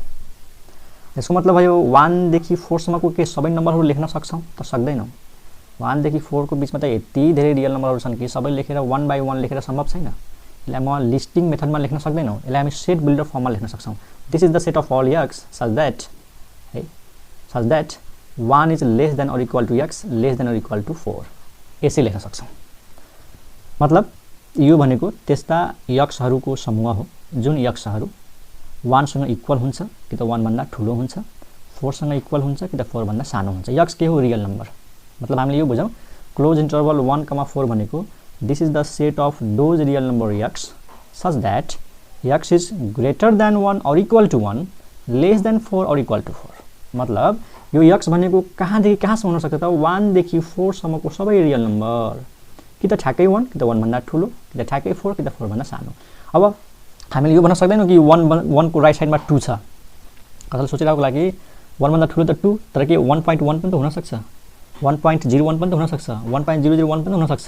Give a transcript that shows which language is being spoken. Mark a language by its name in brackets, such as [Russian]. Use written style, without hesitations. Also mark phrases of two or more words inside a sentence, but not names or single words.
[Nepali] यसको मतलब भयो 1 देखि 4 सम्मको के सबै नम्बरहरू लेख्न सक्छौँ त? सक्दैनौँ। 1 देखि 4 को बिचमा त यति धेरै [English] real numbers [Nepali] छन् कि सबै लेखेर 1 बाई 1 लेखेर सम्भव छैन। यसलाई म [English] listing methodमा [Nepali] लेख्न सक्दैनौँ, यसलाई हामी [English] set builder formमा [Nepali] लेख्न सक्छौँ। [English] this is the set of all x such that 1 is less than or equal to x less than or equal to 4, [Nepali] यसै लेख्न सक्छौँ। मतलब यो भनेको त्यस्ता यक्सहरूको समूह हो जुन यक्सहरू 1 सँग इक्वल हुन्छ कि त 1 भन्दा ठुलो हुन्छ, 4 सँग इक्वल हुन्छ कि त 4 भन्दा सानो हुन्छ। यक्स के हो? [English] real number. [Nepali] मतलब हामीले यो बुझौँ, [English] close interval 1, 4 भनेको this is the set of those real number x such that x is greater than or equal to 1 less than or equal to 4। [Nepali] मतलब यो यक्स भनेको कहाँदेखि कहाँसम्म हुन सक्छ त? 1 देखि 4 सम्मको सबै [English] real number, [Nepali] कि त ठ्याक्कै 1 कि त 1 भन्दा ठुलो, कि त ठ्याक्कै 4 कि त 4 भन्दा सानो। अब हामीले यो भन्न सक्दैनौँ कि 1 को [English] right sideमा [Nepali] 2 छ। कसैले सोचिरहेको लागि 1 भन्दा ठुलो त 2, तर के 1.1 पनि त हुनसक्छ, 1.01 पनि त हुनसक्छ, 1.001 पनि त हुनसक्छ।